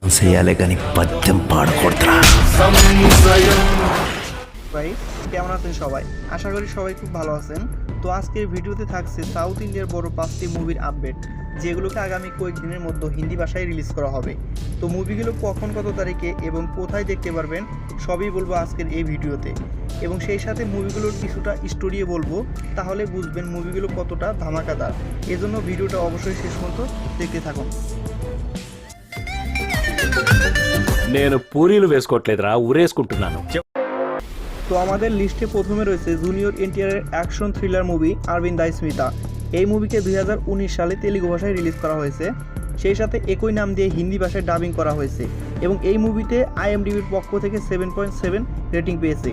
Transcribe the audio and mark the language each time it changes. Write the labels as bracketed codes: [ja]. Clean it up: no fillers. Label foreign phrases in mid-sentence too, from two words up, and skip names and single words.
[te] చేయాలి కానీ పద్యం పాడకూడదురా। [bn] ভাই কেমন আছেন সবাই? আশা করি সবাই খুব ভালো আছেন। তো আজকের ভিডিওতে থাকছে সাউথ ইন্ডিয়ার বড় 5টি মুভির আপডেট, যেগুলোকে আগামী কয়েকদিনের মধ্যে হিন্দি ভাষায় রিলিজ করা হবে। তো মুভিগুলো কখন, কত তারিখে এবং কোথায় দেখতে পারবেন সবই বলবো আজকের এই ভিডিওতে, এবং সেই সাথে মুভিগুলোর কিছুটা স্টোরিও বলবো, তাহলে বুঝবেন মুভিগুলো কতটা ধামাকাদার। এজন্য ভিডিওটা অবশ্যই শেষ পর্যন্ত দেখতে থাকুন। [te] నేను పూరీలు వేసుకోవట్లేదురా, ఊరేసుకుంటున్నాను। [bn] তো আমাদের লিস্টে প্রথমে রয়েছে জুনিয়র এনটিআরের [en] action thriller movie [bn] আরবিন্দ স্মিতা। এই মুভিকে 2019 সালে তেলুগু ভাষায় রিলিজ করা হয়েছে, সেই সাথে একই নাম দিয়ে হিন্দি ভাষায় ডাবিং করা হয়েছে, এবং এই মুভিতে IMDbর পক্ষ থেকে 7.7 রেটিং পেয়েছে।